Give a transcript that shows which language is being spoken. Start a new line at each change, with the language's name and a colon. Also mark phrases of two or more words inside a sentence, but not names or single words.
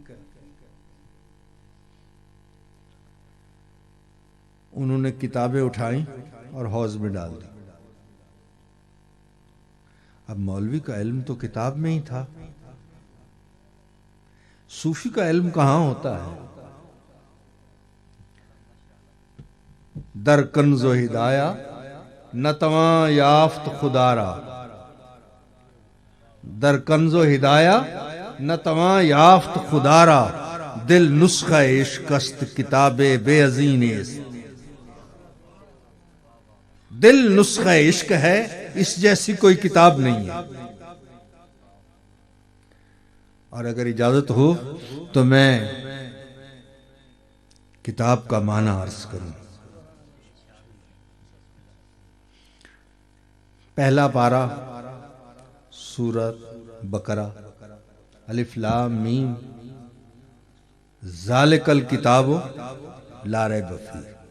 Urdu: انہوں نے کتابیں اٹھائیں اور حوض میں ڈال دی۔ اب مولوی کا علم تو کتاب میں ہی تھا، صوفی کا علم کہاں ہوتا ہے؟
Persian: در کنز و ہدایہ نتواں یافت خدا را، در کنز و ہدایہ نتواں یافت خدا را، دل نسخہ عشق است کتاب بے عزین است۔
Urdu: دل نسخہ عشق ہے، اس جیسی کوئی کتاب نہیں ہے۔ اور اگر اجازت ہو تو میں کتاب کا معنی عرض کروں۔ پہلا پارہ سورۃ بقرہ،
Arabic: الف لام میم، ذالک الکتاب لا ریب فیہ۔